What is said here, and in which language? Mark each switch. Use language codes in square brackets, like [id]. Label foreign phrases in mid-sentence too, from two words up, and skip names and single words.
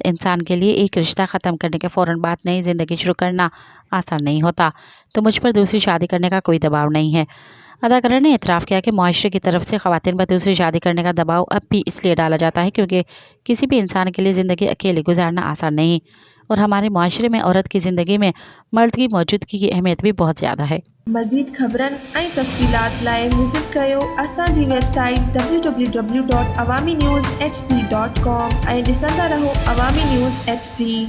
[ur] انسان کے لیے ایک رشتہ ختم کرنے کے فوراً بعد نئی زندگی شروع کرنا آسان نہیں ہوتا، تو مجھ پر دوسری شادی کرنے کا کوئی دباؤ نہیں ہے۔ اداکارہ نے اعتراف کیا کہ معاشرے کی طرف سے خواتین پر دوسری شادی کرنے کا دباؤ اب بھی اس لیے ڈالا جاتا ہے کیونکہ کسی بھی انسان کے لیے زندگی اکیلے گزارنا آسان نہیں، اور ہمارے معاشرے میں عورت کی زندگی میں مرد کی موجودگی کی اہمیت بھی بہت زیادہ ہے۔ [sd] مزید خبرن ऐं तफ़सीलात लाइ विज़िट कयो असांजी वेबसाइट www.awamiNewsHD.com ऐं ॾिसंदा रहो अवामी न्यूज़ HD।